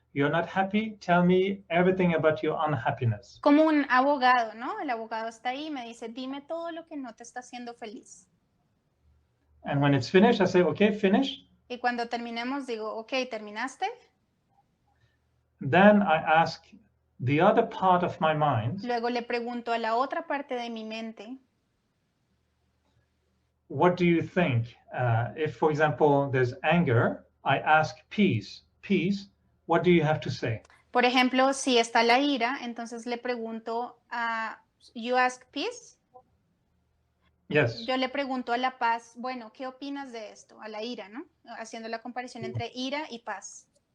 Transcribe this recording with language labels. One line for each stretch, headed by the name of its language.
English: You're not happy? Tell me everything about your unhappiness.
Spanish: Como un abogado, ¿no? El abogado está ahí y me dice, dime todo lo que no te está haciendo feliz.
English: And when it's finished, I say, okay, finish.
Spanish: Y cuando terminemos digo, ok, ¿terminaste?
English: Then I ask the other part of my mind,
Spanish: Luego le pregunto a la otra parte de mi mente,
English: what do you think? If, for example, there's anger, I ask peace. Peace, what do you have to say?
Spanish: por ejemplo, si está la ira, entonces le pregunto a,
English: you ask peace? Yes.
Spanish: Yo le pregunto a la paz, bueno, ¿qué opinas de esto? A la ira, ¿no? Haciendo la comparación entre ira y paz.